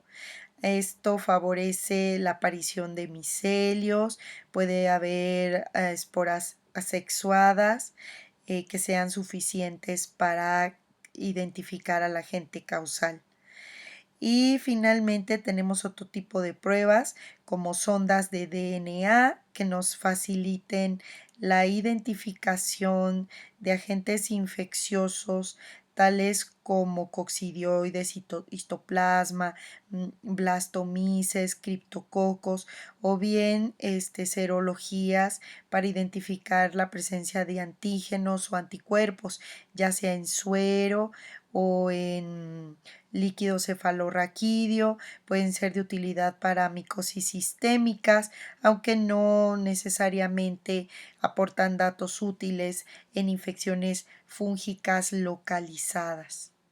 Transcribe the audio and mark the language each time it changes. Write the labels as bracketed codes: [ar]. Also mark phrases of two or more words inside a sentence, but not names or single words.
[es] Esto favorece la aparición de micelios, puede haber esporas asexuadas que sean suficientes para identificar al agente causal. Y finalmente tenemos otro tipo de pruebas como sondas de DNA que nos faciliten la identificación de agentes infecciosos tales como coccidioides, histoplasma, blastomices, criptococos o bien serologías para identificar la presencia de antígenos o anticuerpos, ya sea en suero o en líquido cefalorraquídeo. Pueden ser de utilidad para micosis sistémicas, aunque no necesariamente aportan datos útiles en infecciones fúngicas localizadas.